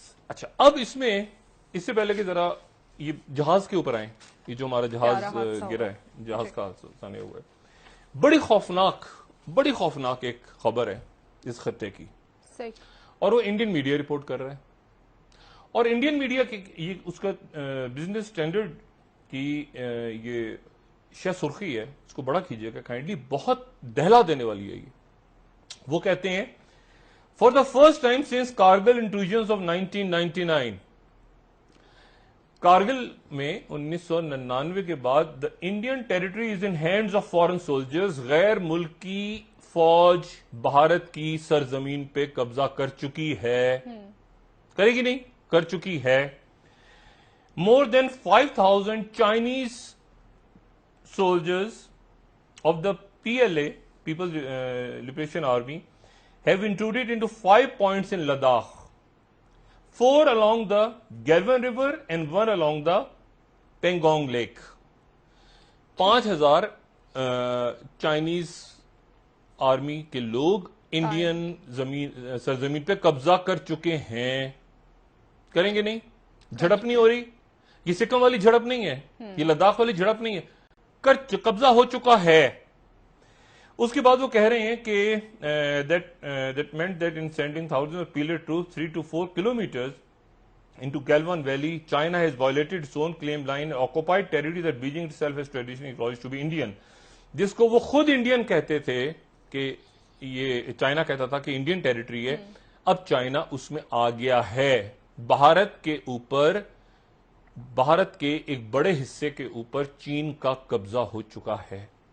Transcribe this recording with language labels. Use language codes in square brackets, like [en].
[ur] اچھا, اب اس میں اس سے پہلے کہ ذرا یہ جہاز کے اوپر آئیں, یہ جو ہمارا جہاز گرا ہے, جہاز کا حادثہ ہوا ہے, بڑی خوفناک ایک خبر ہے اس خطے کی, اور وہ انڈین میڈیا رپورٹ کر رہا ہے. اور انڈین میڈیا کی اس کا بزنس اسٹینڈرڈ کی یہ شہ سرخی ہے, اس کو بڑا کیجیے گا کائنڈلی, بہت دہلا دینے والی ہے یہ. وہ کہتے ہیں [en] For the first time since Kargil intrusions of 1999, [ur] Kargil میں 1999 کے بعد [en] the Indian territory is in hands of foreign soldiers. [ur] غیر ملکی فوج بھارت کی سرزمین پہ قبضہ کر چکی ہے. کرے گی نہیں؟ کر چکی ہے. [en] More than 5,000 Chinese soldiers of the PLA, People's Liberation Army, have intruded into 5 points in Ladakh. 4 along the Galwan River and 1 along the Pangong Lake. [ur] 5,000 Chinese army کے لوگ انڈین سرزمین پہ قبضہ کر چکے ہیں. کریں گے نہیں؟ جھڑپ نہیں ہو رہی. یہ سکم والی جھڑپ نہیں ہے, یہ لداخ والی جھڑپ نہیں ہے, قبضہ ہو چکا ہے. اس کے بعد وہ کہہ رہے ہیں کہ [en] that meant that in sending thousands of PLA troops 3 to 4 kilometers into Galwan Valley, China has violated its own claim line, occupied territory that Beijing itself has traditionally acknowledged to be Indian. [ur] جس کو وہ خود Indian کہتے تھے کہ یہ China کہتا تھا کہ انڈین ٹیریٹری ہے, اب چائنا اس میں آ گیا ہے. بھارت کے اوپر, بھارت کے ایک بڑے حصے کے اوپر چین کا قبضہ ہو چکا ہے.